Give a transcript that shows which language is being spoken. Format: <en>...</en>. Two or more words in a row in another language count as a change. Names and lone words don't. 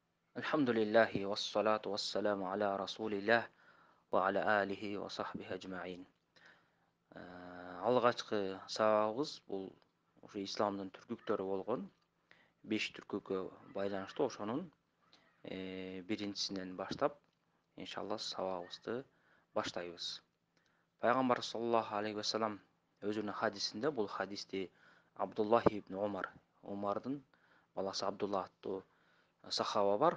<ar>الحمد لله والصلاة والسلام على رسول الله وعلى آله وصحبه أجمعين.</ar> <ky>Алгачкы сабагыбыз бул ушу исламдын түркүктөрү болгон 5 түркүккө байланыштуу ошонун биринчисинен баштап иншалла сабагыбызды баштайбыз. Пайгамбар</ky> <ar>صلى الله عليه وسلم</ar> <ky>өзүнүн хадисинде бул хадисти Абдуллах ибн Умардын баласы Абдулла аттуу сахаба бар.</ky>